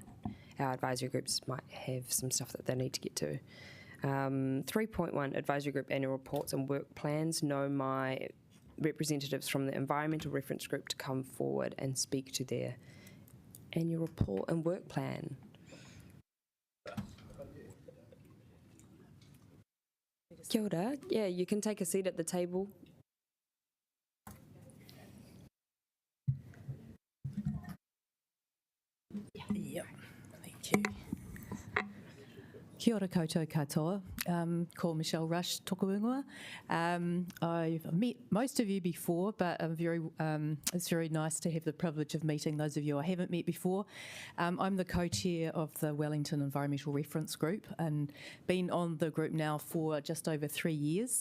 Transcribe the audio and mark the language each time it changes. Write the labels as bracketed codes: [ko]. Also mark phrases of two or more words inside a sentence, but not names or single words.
[en] Our advisory groups might have some stuff that they need to get to. 3.1, advisory group annual reports and work plans. Know my representatives from the environmental reference group to come forward and speak to their annual report and work plan. [mi] Kia ora. [en] Yeah, you can take a seat at the table. Yep, thank you. [mi] Kia ora koutou katoa. Ko Michelle Rush toku ingoa. [en] I've met most of you before, but it's very nice to have the privilege of meeting those of you I haven't met before. I'm the co-chair of the Wellington Environmental Reference Group and been on the group now for just over 3 years.